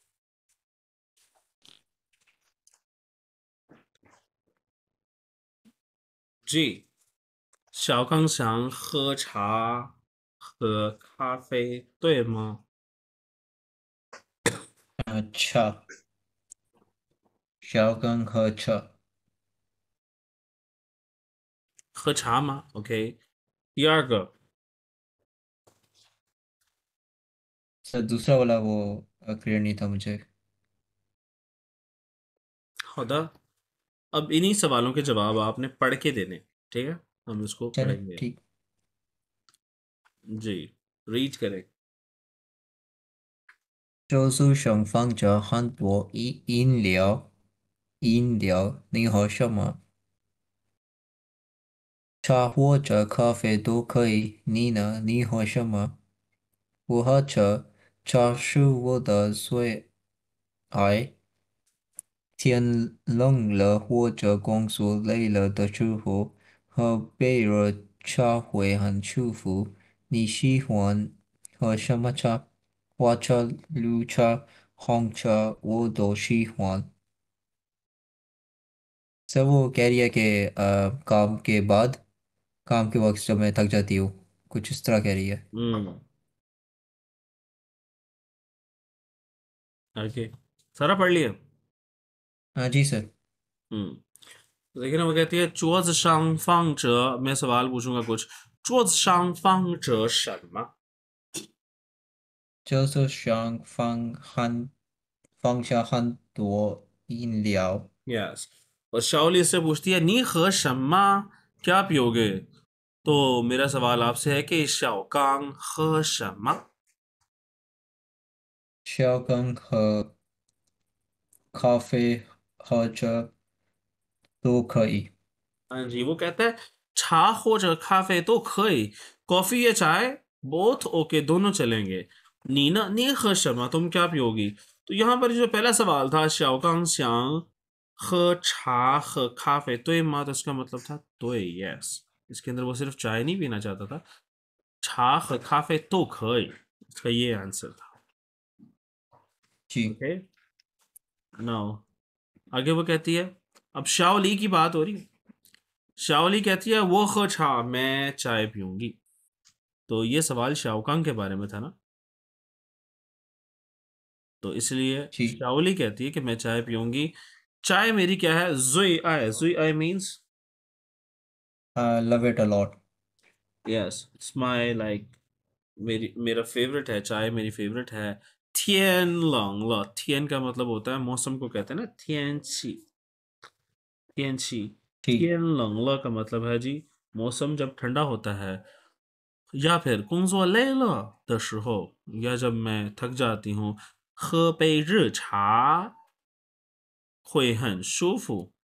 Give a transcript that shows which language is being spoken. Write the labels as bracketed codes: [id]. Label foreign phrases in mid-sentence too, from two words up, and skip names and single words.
[zh] G，小刚想喝茶和咖啡，对吗？茶，小刚喝茶。喝茶吗 ？OK。第二个， [hi] सर दूसरा वाला वो क्लियर नहीं था मुझे। हौदा। अब इन्हीं सवालों के जवाब आपने पढ़ के देने, ठीक है? हम इसको चले पढ़ेंगे। ठीक। जी, रीड करें। [zh] 桌子上放着很多饮料，你喝什么？茶或者咖啡都可以。你呢？你喝什么？我喝茶，茶是我的最爱。天冷了或者工作累了的时候，喝杯热茶会很舒服。你喜欢喝什么茶？花茶、绿茶、红茶我都喜欢。 [hi] सर वो कह रही है कि काम के वक्त जब मैं थक जाती हूँ, कुछ इस तरह कह रही है। आगे सारा पढ़ लिया। हाँ जी सर। देखिए ना, वो कहती है [zh] 桌子上放着, [hi] मैं सवाल पूछूंगा कुछ. [zh] 桌子上放着什么? 就是想放下很多饮料。 [hi] यस. और शाओली इससे पूछती है [zh] 你喝什么? [hi] क्या पियोगे? तो मेरा सवाल आपसे है कि शाओकांग [zh] 喝什么? 小刚喝咖啡喝茶都可以。 [hi] हाँ जी, वो कहता है [zh] 茶或者咖啡都可以, [hi] कॉफी या चाय [en] both OK, [hi] दोनों चलेंगे. [zh] 你呢你喝什么, [hi] तुम क्या पियोगी? तो यहाँ पर जो पहला सवाल था शाओकांग श्यांग [zh] 喝茶喝咖啡对吗, [hi] तो इसका मतलब था तो यस. इसके अंदर वो सिर्फ चाय नहीं पीना चाहता था, [zh] 茶和咖啡都可以, [hi] इसका ये आंसर था. जी ओके. नाउ आगे वो कहती है, अब शाओली की बात हो रही है. शाओली कहती है [zh] 我喝茶, [hi] मैं चाय पीऊंगी. तो ये सवाल शाओकांग के बारे में था ना, तो इसलिए जी शाओली कहती है कि मैं चाय पीऊंगी. चाय मेरी क्या है? [zh] 最爱 [hi] मीन्स [en] love it a lot. yes, it's my like, [hi] मेरा फेवरेट है, चाय मेरी फेवरेट है. [zh] 天冷了, [hi] थियन का मतलब होता है मौसम को कहते हैं ना, [zh] 天气. 天气, [hi] ठीक [zh] 天冷了 [hi] का मतलब है जी मौसम जब ठंडा होता है, या फिर [zh] 工作累了的时候, [hi] या जब मैं थक जाती हूँ, [zh] 喝杯热茶会很舒服.